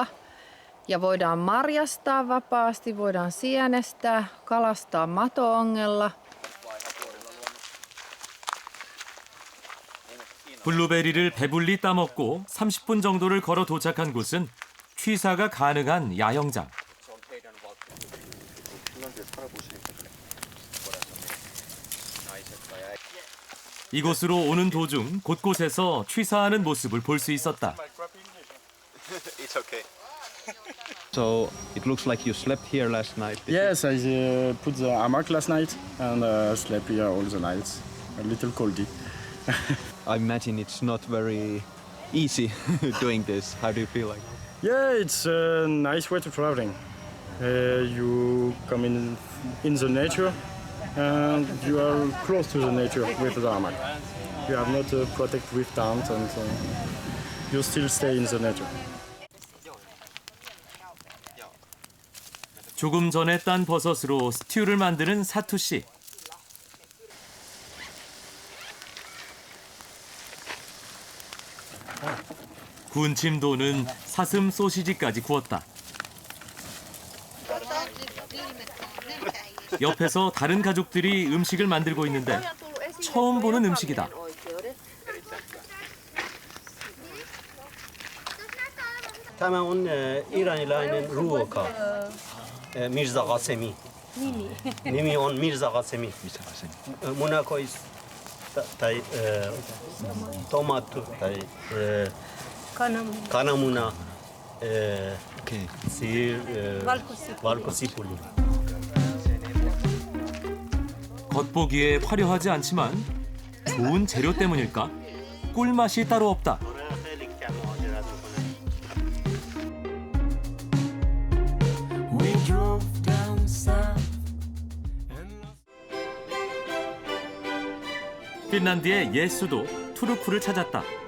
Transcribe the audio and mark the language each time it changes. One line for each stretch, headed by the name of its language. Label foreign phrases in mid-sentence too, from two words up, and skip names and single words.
Finnish: Ja voidaan marjastaa vapaasti, voidaan sienestää, kalastaa mato-ongella.
Korean: 블루베리를 배불리 따먹고 30분 정도를 걸어 도착한 곳은 취사가 가능한 야영장. 이곳으로 오는 도중 곳곳에서 취사하는 모습을 볼 수 있었다.
English: It's okay. So it looks like you slept here last night. Yes, I put the hammock last night and slept here all the nights. A little coldy. I imagine it's not very easy doing this. How do you feel like? Yeah, it's a nice way to traveling. You come in the nature and you are close to the nature with the hammock. You have not protect with tent and you still stay in the nature.
Korean: 조금 전에 딴 버섯으로 스튜를 만드는 사투 씨. 군침 도는 사슴 소시지까지 구웠다. 옆에서 다른 가족들이 음식을 만들고 있는데 처음 보는 음식이다.
Finnish: Tämä on iranilainen ruoka. Mirza Qasemi. Nimi on Mirza Qasemi. Munakois tai tomaatto tai kananmuna. Valkosipuli.
Korean: 겉보기에 화려하지 않지만 좋은 재료 때문일까? 꿀맛이 따로 없다. 핀란드의 옛 수도 투르쿠를 찾았다.